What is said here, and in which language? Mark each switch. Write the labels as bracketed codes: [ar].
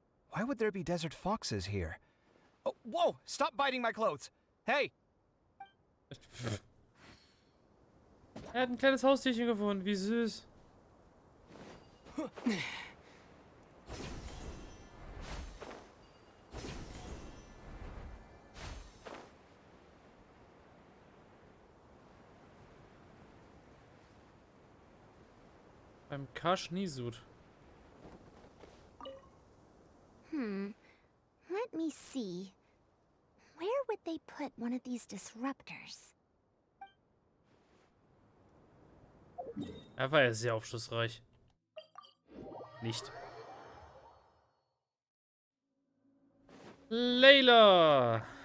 [en] Why would there be desert foxes here? Oh, whoa! Stop biting my clothes! Hey! [de] Er hat ein kleines Haustierchen gefunden, wie süß. Beim Kaschnisud. [en] Let me see. Where would they put one of these disruptors? [de] Er war ja sehr aufschlussreich. Nicht. Layla!